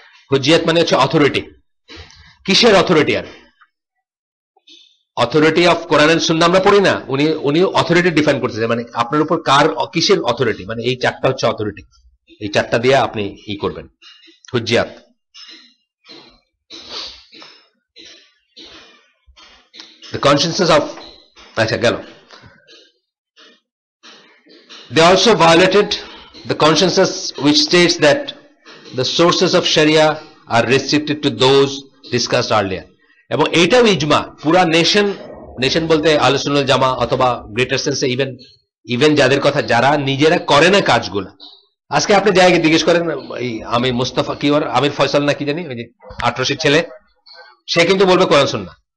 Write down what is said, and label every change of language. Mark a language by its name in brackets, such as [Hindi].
[Bangla] হুজ্জিয়াত মানে হচ্ছে অথরিটি। কিসের authority? আর authority of Quran and সুন্নাহ আমরা পড়ি না, উনি অথরিটি ডিফাইন করতেছে, মানে আপনার উপর কার কিসের অথরিটি, মানে এই 4টা হচ্ছে অথরিটি, এই 4টা দিয়ে আপনি ই করবেন। হুজ্জিয়াত [English] the consciences of, [Bangla] আচ্ছা গেল। [English] They also violated the consensus which states that the sources of Sharia are restricted to those discussed earlier. [Bangla] এবং এইটাও ইজমা, পুরা নেশন বলতে আহলে সুন্নাহ ওয়াল জামা অথবা গ্রেটার সেন্সে ইভেন যাদের কথা, যারা নিজেরা করে না কাজগুলা। আজকে আপনি জায়গায় জিজ্ঞেস করেন, আমি মুস্তাফা কি ওর আমির ফয়সাল না কি জানি, ওই যে 18 ছেলে, সে কিন্তু বলবে কোরআন সুন্নাহ।